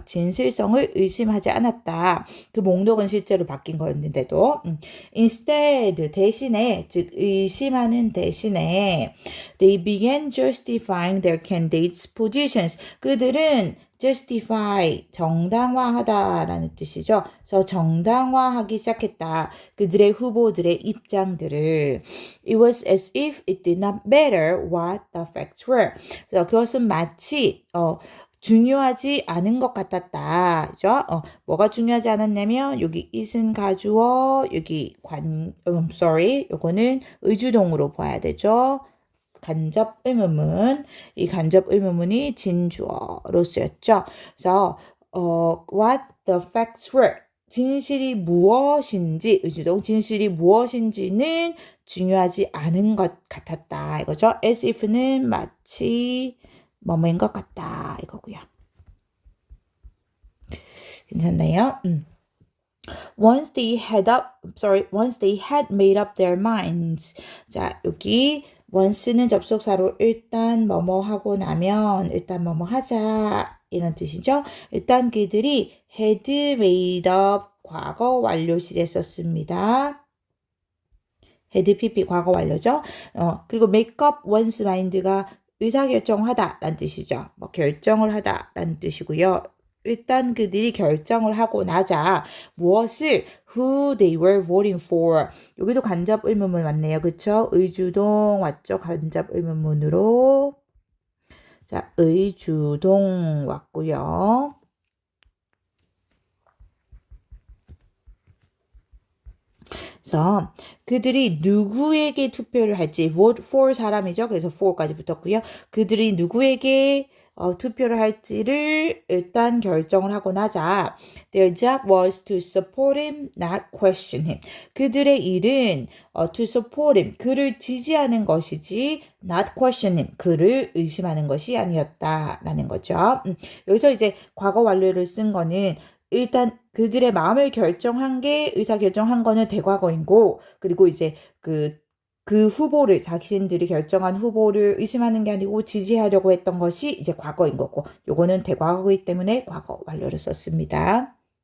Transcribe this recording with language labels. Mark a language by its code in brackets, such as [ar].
[ko] 진실성을 의심하지 않았다. 그 목록은 실제로 바뀐 거였는데도 instead 대신에 즉 의심하는 대신에 [en] they began justifying their candidates' positions. [ko] 그들은 justify 정당화하다라는 뜻이죠. 그래서 정당화하기 시작했다. 그들의 후보들의 입장들을 [en] It was as if it did not matter what the facts were. [ko] 그래서 그것은 마치 중요하지 않은 것 같았다. 그죠? 뭐가 중요하지 않았냐면 여기 it은 가주어, 여기 요거는 의주동으로 봐야 되죠. 간접 의문문, 이 간접 의문문이 진주어로 쓰였죠. 그래서 [en] what the facts were, [ko] 진실이 무엇인지, 의주동 진실이 무엇인지는 중요하지 않은 것 같았다 이거죠. as if는 마치 뭐뭐인 것 같다 이거고요. 괜찮나요? [en] Once they had made up their minds. [ko] 자, 여기 once는 접속사로 일단 뭐뭐 하고 나면 일단 뭐뭐 하자 이런 뜻이죠. 일단 그들이 had made up 과거 완료시제 썼습니다. had pp 과거 완료죠. 그리고 make up one's mind가 의사결정하다 라는 뜻이죠. 뭐 결정을 하다 라는 뜻이고요. 일단 그들이 결정을 하고 나자 무엇을 [en] who they were voting for. [ko] 여기도 간접 의문문 왔네요. 그쵸? 의주동 왔죠? 간접 의문문으로. 자, 의주동 왔고요. 그래서 그들이 누구에게 투표를 할지 vote for 사람이죠. 그래서 for까지 붙었고요. 그들이 누구에게 투표를 할지를 일단 결정을 하고 나자 [en] their job was to support him, not question him. [ko] 그들의 일은 [en] to support him, [ko] 그를 지지하는 것이지 [en] not question him, [ko] 그를 의심하는 것이 아니었다라는 거죠. 여기서 이제 과거 완료를 쓴 거는 일단 그들의 마음을 결정한 게 의사결정한 거는 대과거이고 그리고 이제 그 후보를 자신들이 결정한 후보를 의심하는 게 아니고 지지하려고 했던 것이 이제 과거인 거고 요거는 대과거이기 때문에 과거 완료를 썼습니다.